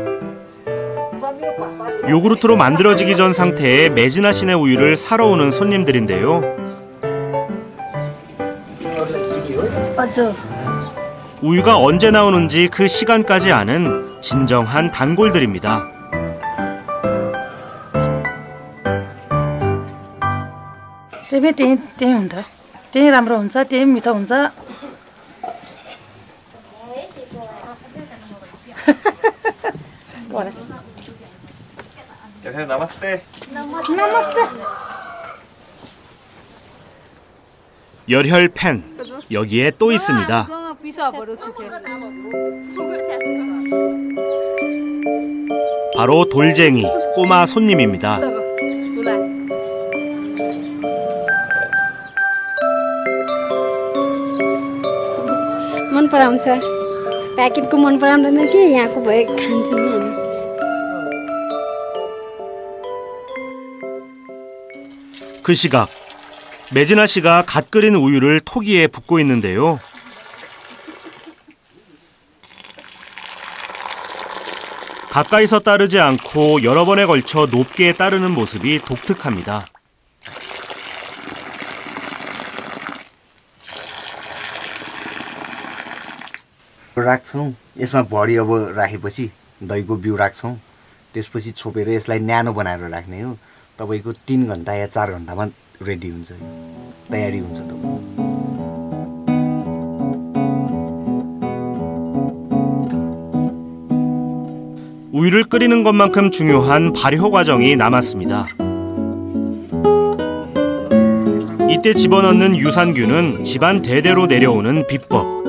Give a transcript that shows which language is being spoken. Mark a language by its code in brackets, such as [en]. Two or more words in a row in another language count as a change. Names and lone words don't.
[ko] 요구르트로 만들어지기 전 상태의 메지나 신의 우유를 사러 오는 손님들인데요. [ne] हजुर [ko] 우유가 언제 나오는지 그 시간까지 아는 진정한 단골들입니다. [ne] त्यही हुन्छ त्यही राम्रो हुन्छ त्यही मिठो हुन्छ नमस्ते नमस्ते [ko] 열혈 팬, 여기에 또 있습니다. 바로 돌쟁이, 꼬마 손님입니다. [ne] मन पराउँछ प्याकेटको मन पराउँदैन कि यहाँको भए खान्छ नि हैन [ko] 그 시각 메지나 씨가 갓 끓인 우유를 토기에 붓고 있는데요. 가까이서 따르지 않고 여러 번에 걸쳐 높게 따르는 모습이 독특합니다. [ne] राख्छौँ यसमा भरि अब राखेपछि दहीको बिउ राख्छौँ त्यसपछि छोपेर यसलाई न्यानो बनाएर राख्ने हो तपाईको 3 घण्टा या 4 घण्टामा रेडी हुन्छ तयारी हुन्छ तपाईको [ko] 우유를 끓이는 것만큼 중요한 발효 과정이 남았습니다. 이때 집어넣는 유산균은 집안 대대로 내려오는 비법.